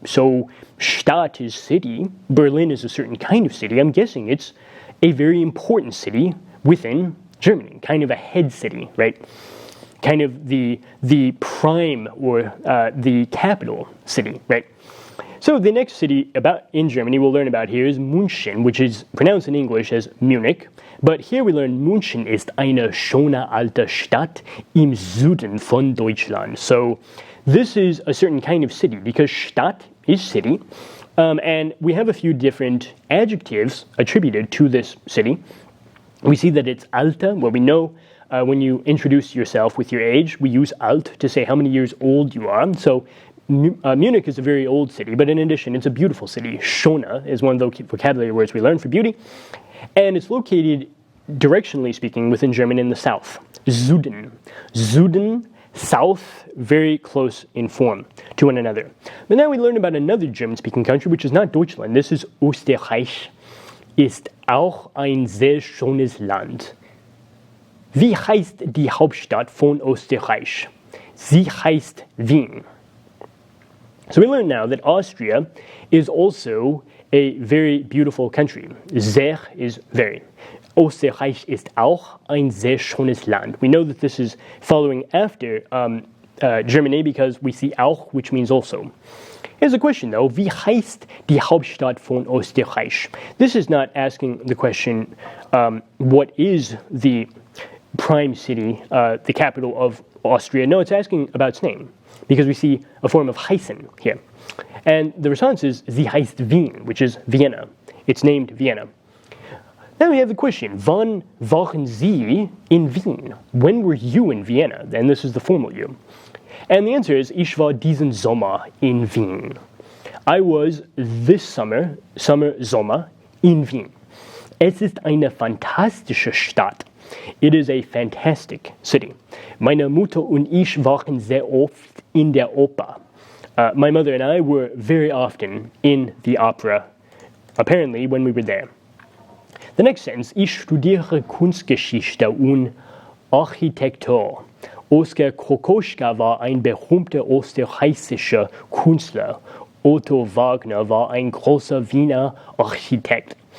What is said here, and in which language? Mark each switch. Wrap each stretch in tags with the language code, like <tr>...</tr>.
<en>So Stadt is city, Berlin is a certain kind of city. I'm guessing it's a very important city within Germany, kind of a head city, right? Kind of the prime or the capital city, right? So the next city in Germany we'll learn about here is München, which is pronounced in English as Munich. But here we learn</en> <de>München ist eine schöne alte Stadt im Süden von Deutschland.</de> <en>So this is a certain kind of city because Stadt is city. And we have a few different adjectives attributed to this city. We see that it's alte. Well, we know when you introduce yourself with your age, we use alt to say how many years old you are. So Munich is a very old city, but in addition, it's a beautiful city. Schöne is one of the vocabulary words we learn for beauty. And it's located, directionally speaking, within German in the south. Süden. Süden, south, very close in form to one another. But now we learn about another German-speaking country, which is not Deutschland. This is Österreich.</en> <de>Ist auch ein sehr schönes Land. Wie heißt die Hauptstadt von Österreich? Sie heißt Wien.</de> <en>So we learn now that Austria is also a very beautiful country. Sehr is very.</en> <de>Österreich ist auch ein sehr schönes Land.</de> <en>We know that this is following after Germany because we see auch, which means also. Here's a question though,</en> <de>wie heißt die Hauptstadt von Österreich?</de> <en>This is not asking the question, what is the prime city, the capital of Austria? No, it's asking about its name, because we see a form of heißen here. And the response is,</en> <de>sie heißt Wien,</de> <en>which is Vienna. It's named Vienna. Now we have the question,</en> <de>wann waren Sie in Wien?</de> <en>When were you in Vienna? And this is the formal you. And the answer is,</en> <de>ich war diesen Sommer in Wien.</de> <en>I was this Sommer in Wien.</en> <de>Es ist eine fantastische Stadt.</de> <en>It is a fantastic city.</en> <de>Meine Mutter und ich waren sehr oft in der Oper.</de> <en>My mother and I were very often in the opera, apparently when we were there. The next sentence,</en> <de>ich studiere Kunstgeschichte und Architektur. Oskar Kokoschka war ein berühmter österreichischer Künstler. Otto Wagner war ein großer Wiener Architekt.</de>